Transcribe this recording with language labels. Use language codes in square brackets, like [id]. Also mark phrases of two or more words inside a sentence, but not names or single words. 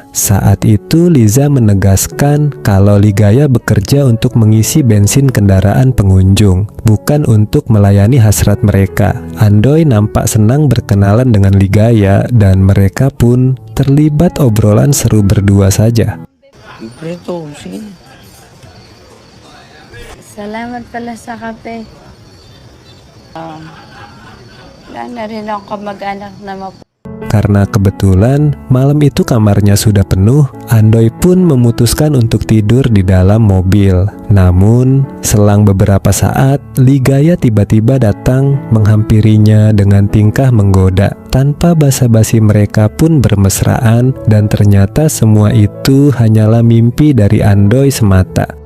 [id] Saat itu, Liza menegaskan kalau Ligaya bekerja untuk mengisi bensin kendaraan pengunjung, bukan untuk melayani hasrat mereka. Andoy nampak senang berkenalan dengan Ligaya dan mereka pun terlibat obrolan seru berdua saja. [tl] Prito, sige. Salamat pala sa kape. Wala na rin ako kamag-anak na [id] Karena kebetulan malam itu kamarnya sudah penuh, Andoy pun memutuskan untuk tidur di dalam mobil. Namun, selang beberapa saat, Ligaya tiba-tiba datang menghampirinya dengan tingkah menggoda. Tanpa basa-basi mereka pun bermesraan dan ternyata semua itu hanyalah mimpi dari Andoy semata.